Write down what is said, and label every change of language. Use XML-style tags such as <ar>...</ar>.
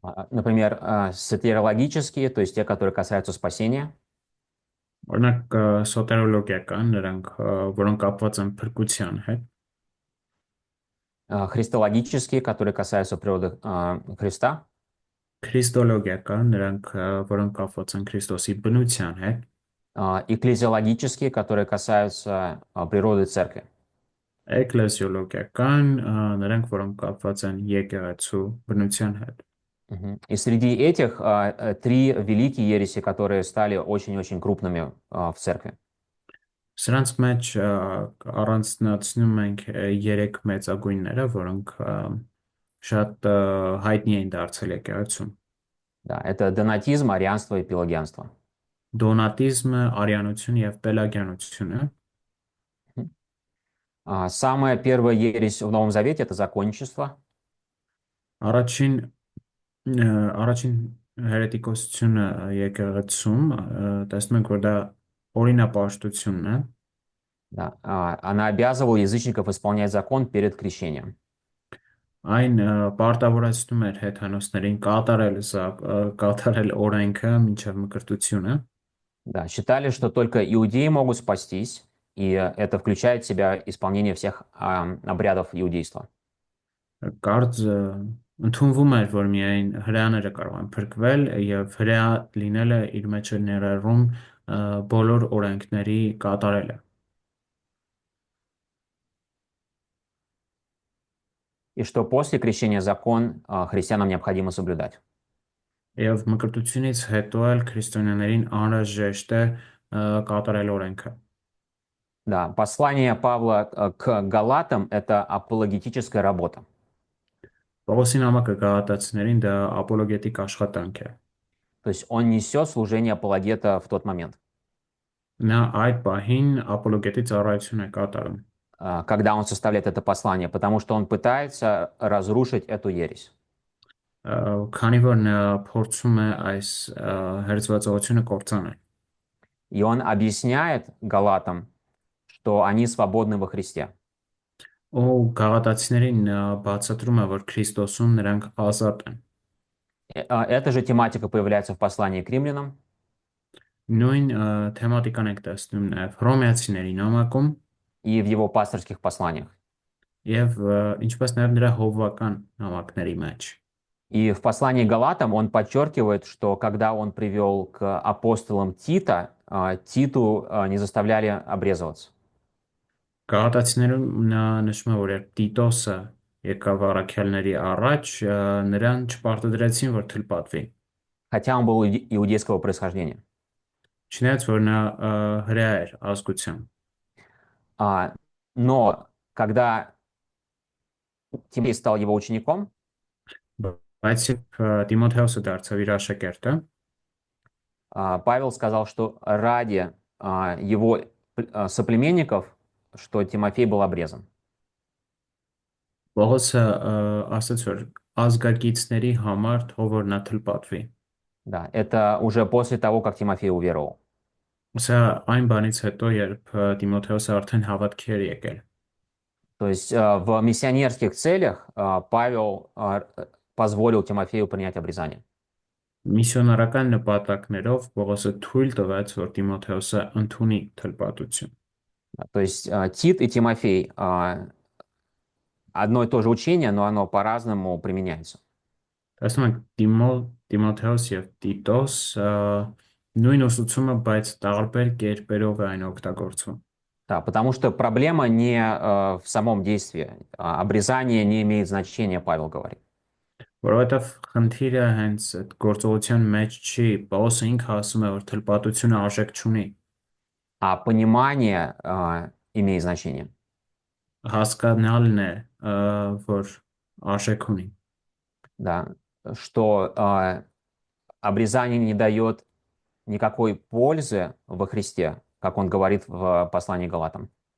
<ru>Например, сотириологические, то есть те, которые касаются спасения.</ru> <hy>Օրինակ սոտերոլոգիական, նրանք որոնք կապված են փրկության հետ։</hy> <ru>Христологические, которые касаются природы Христа.</ru> <hy>Քրիստոլոգիական, նրանք որոնք կապված են Քրիստոսի բնության հետ։</hy> <ru>Экклезиологические, которые касаются природы церкви.</ru> <hy>Էկլեսիոլոգիական, նրանք որոնք կապված են եկեղեցու բնության հետ։</hy> <ru>И среди этих три великие ереси, которые стали очень-очень крупными в церкви.</ru> <hy>Սրանց մեջ առանձնացնում ենք երեք մեծագույնները, որոնք շատ հայտնի են դարձել եկեղեցում։</hy> <ru>Да, это донатизм, арианство и пелагианство.</ru> <hy>Դոնատիզմը, արիանություն եւ պելագյանությունը։</hy> <ru>Самая первая ересь в Новом Завете — это законничество.</ru> <hy>Առաջին առաջին հերետիկոսությունը եկեղեցում տեսնում ենք, որ դա օրինապաշտությունն է։</hy> <ru>Да, она обязывала язычников исполнять закон перед крещением.</ru> <hy>Այն պարտավորեցնում էր հեթանոսներին կատարել օրենքը մինչև մկրտությունը։</hy> <ru>Да, считали, что только иудеи могут спастись, и это включает в себя исполнение всех обрядов иудейства.</ru> <hy>Կարծ ընդունվում էր, որ միայն հրեաները կարող են փրկվել եւ հրեա լինելը իր մեջ է ներառում բոլոր օրենքների կատարելը։</hy> <ru>И что после крещения закон христианам необходимо соблюдать.</ru> <hy>Եվ մկրտությունից հետո էլ քրիստոնյաներին անհրաժեշտ է կատարել օրենքը։</hy> <ru>Да, послание Павла к Галатам — это апологетическая работа.</ru> <hy>Պողոսի նամակը գաղատացիներին դա ապոլոգետիկ աշխատանք է։</hy> <ru>То есть он несет служение апологета в тот момент,</ru> <hy>Նա այդ պահին ապոլոգետի ծառայություն է կատարում,</hy> <ru>когда он составляет это послание, потому что он пытается разрушить эту ересь.</ru> <hy>քանի որ նա փորձում է այս հերձվածողությունը կործանել։</hy> <ru>И он объясняет Галатам, что они свободны во Христе.</ru> <hy>Ու գաղատացիներին բացատրում է, որ Քրիստոսում նրանք ազատ են։</hy> <ru>Эта же тематика появляется в послании к римлянам.</ru> <hy>Նույն թեմատիկան ենք տեսնում նաև հռոմեացիների նամակում</hy> <ru>И в его пасторских посланиях.</ru> <hy>եւ ինչպես նաև нրա հովվական նամակների մեջ։</hy> <ru>И в послании к Галатам он подчеркивает, что когда он привел к апостолам Тита, Титу не заставляли обрезываться.</ru> <hy>Գաղատացիներում նա նշում է, որ երբ Տիտոսը եկավ առաքյալների առաջ, նրան չպարտադրեցին, որ թլպատվի։</hy> <ru>Хотя он был иудейского происхождения.</ru> <hy>Չնայած որ նա հրեա էր ազգությամբ։</hy> <ru>Но когда Тимофей стал его учеником,</ru> <hy>Բայց երբ Տիմոթեոսը դարձավ իր աշակերտը,</hy> <ru>Павел сказал, что ради его соплеменников, что Тимофей был обрезан.</ru> <hy>Պողոսը ասաց, որ ազգակիցների համար թող որ նա թլպատվի։</hy> <ru>Да, это уже после того, как Тимофей уверовал.</ru> <hy>Սա այն բանից հետո, երբ Տիմոթեոսը արդեն հավատքի էր եկել։</hy> <ru>То есть в миссионерских целях Павел позволил Тимофею принять обрезание.</ru> <hy>Միսիոնարական նպատակներով Պողոսը թույլ տվեց, որ Տիմոթեոսը ընդունի թլպատություն։</hy> <ru>То есть Тит и Тимофей одно и то же учение, но оно по-разному применяется.</ru> <hy>Տեսնում ենք Տիմոթեոս եւ Տիտոս նույն ուսուցումը, բայց տարբեր կերպերով է այն օգտագործվում։</hy> <ru>Да, потому что проблема не в самом действии. Обрезание не имеет значения, Павел говорит.</ru> <hy>Որովհետև խնդիրը հենց այդ գործողության մեջ չի, Պողոսը ինքը ասում է, որ թլպատությունը արժեք չունի։</hy> <ru>А понимание имеет значение.</ru> <hy>Հասկանալն է, որ արժեք ունի։</hy> <ru>Да, что обрезание не дает никакой пользы во Христе, как он говорит в послании к Галатам.</ru>